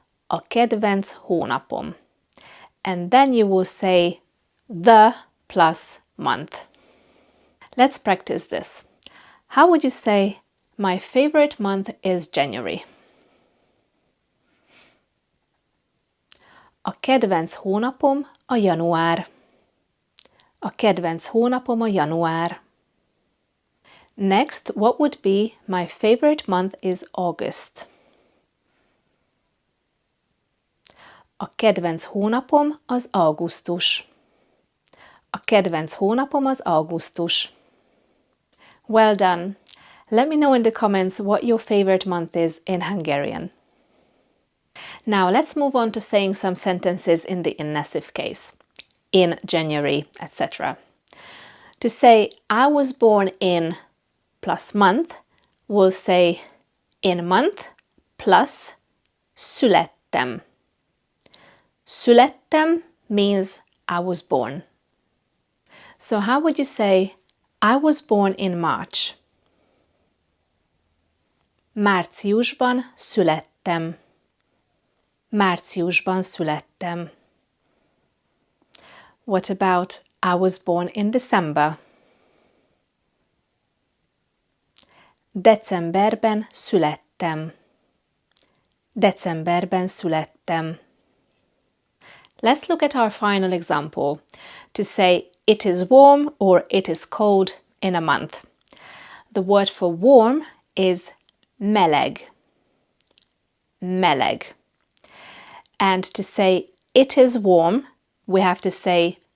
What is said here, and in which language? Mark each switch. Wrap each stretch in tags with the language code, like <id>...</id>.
<hu>A kedvenc hónapom.</hu> <en>And then you will say the plus month. Let's practice this. How would you say my favorite month is January?</en> <hu>A kedvenc hónapom a január. A kedvenc hónapom a január.</hu> <en>Next, what would be my favorite month is August?</en> <hu>A kedvenc hónapom az augusztus. A kedvenc hónapom az augusztus.</hu> <en>Well done! Let me know in the comments what your favorite month is in Hungarian. Now let's move on to saying some sentences in the inessive case. In January, etc. To say I was born in plus month, we'll say in month plus születtem. Születtem means I was born. So how would you say I was born in March?</en> <hu>Márciusban születtem. Márciusban születtem.</hu> <en>What about I was born in December?</en> <hu>Decemberben születtem. Decemberben születtem.</hu> <en>Let's look at our final example. To say it is warm or it is cold in a month. The word for warm is meleg. Meleg. And to say it is warm, we have to say</en>